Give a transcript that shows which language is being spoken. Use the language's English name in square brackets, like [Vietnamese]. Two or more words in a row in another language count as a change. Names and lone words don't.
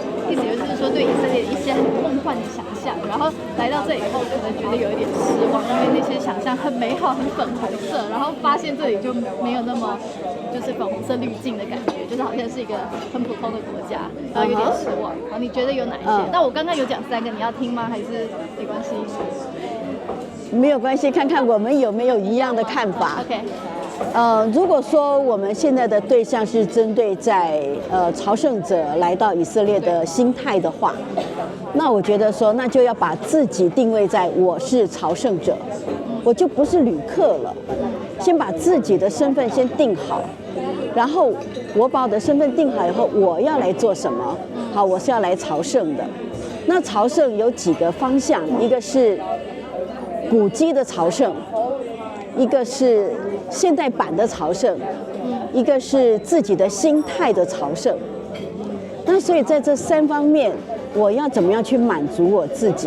[Chinese] 意思就是說，對以色列的一些很夢幻的想象，然後來到這以後，可能覺得有一點失望，因為那些想象很美好、很粉紅色，然後發現這裡就沒有那麼就是粉紅色濾鏡的感覺，就是好像是一個很普通的國家，然后有點失望。好，你覺得有哪一些？那我剛剛有講3個，你要聽嗎？還是沒關係？沒有關係，看看我們有沒有一樣的看法。 OK。如果說我們現在的對象是針對在朝聖者來到以色列的心態的話， 那我覺得說，那就要把自己定位在我是朝聖者，我就不是旅客了。先把自己的身份先定好，然後我把我的身份定好以後，我要來做什麼？好，我是要來朝聖的。那朝聖有幾個方向，一個是古蹟的朝聖，一個是現代版的朝聖，一個是自己的心態的朝聖。那所以在這3方面，我要怎麼樣去滿足我自己？